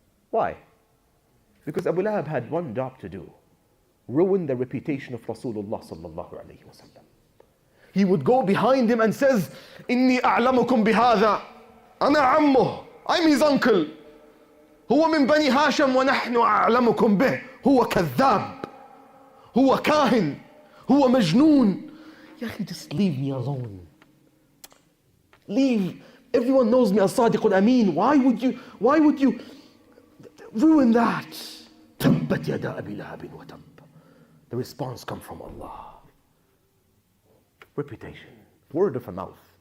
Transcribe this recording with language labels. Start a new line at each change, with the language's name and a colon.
English: Why? Because Abu Lahab had one job to do. ruin the reputation of Rasulullah sallallahu alayhi wa sallam. He would go behind him and says,
Arabic: إني أعلمكم بهذا أنا عمه,
English: I'm his uncle.
Arabic: هو من بني هاشم ونحن أعلمكم به. هو كذاب, هو كاهن, هو مجنون. يا أخي,
English: just leave me alone. Leave. Everyone knows me as Sadiq al-Amin. Why would you ruin that?
Arabic: تبت يدا أبي لهب وتب.
English: The response comes from Allah. Reputation, word of mouth.